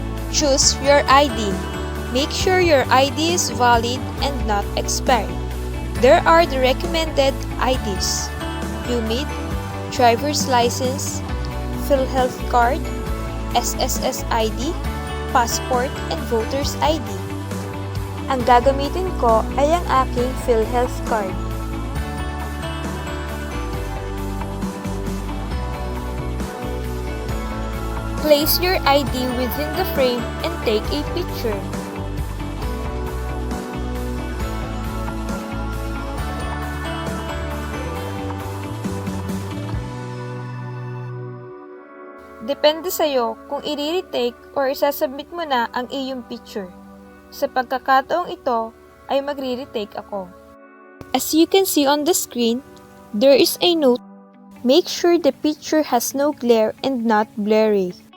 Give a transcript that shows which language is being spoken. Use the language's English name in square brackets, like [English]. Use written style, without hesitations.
[English] Choose your ID. Make sure your ID is valid and not expired. There are the recommended IDs: UMID, driver's license, PhilHealth card, SSS ID, passport, and voter's ID. [Filipino] Ang gagamitin ko ay ang aking PhilHealth card. [English] Place your ID within the frame and take a picture. [Filipino] Depende sa'yo kung i-retake or isasubmit mo na ang iyong picture. Sa pagkakataong ito, ay magre-retake ako. [English] As you can see on the screen, there is a note. Make sure the picture has no glare and not blurry.